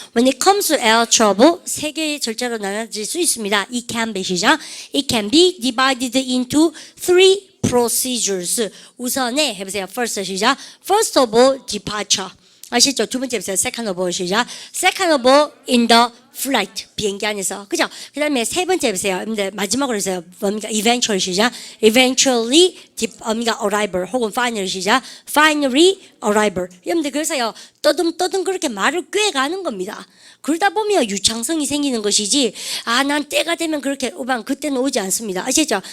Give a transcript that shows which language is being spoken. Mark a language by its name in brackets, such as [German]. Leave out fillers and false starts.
[English] When it comes to air travel [Korean] 세 개의 절차로 나눠질 수 있습니다. [English] It can be 시작. It can be divided into three procedures. [Korean] 우선에 해보세요. First 시작. [English] First of all, departure. [Korean] 아시죠? 두 번째 해보세요. [English] Second of all 시작. Second of all, in the flight. [Korean] 비행기 안에서. 그죠? 그 다음에 세 번째 해보세요. 근데 마지막으로 해서요. 뭡니까? [English] Eventually 시작. Eventually, arrival. 혹은 finally 시작. Finally, arrival. [Korean] 여러분들 그래서요. 떠듬 그렇게 말을 꿰가는 겁니다. 그러다 보면 유창성이 생기는 것이지 난 때가 되면 그렇게 오반 그때는 오지 않습니다. 아시죠?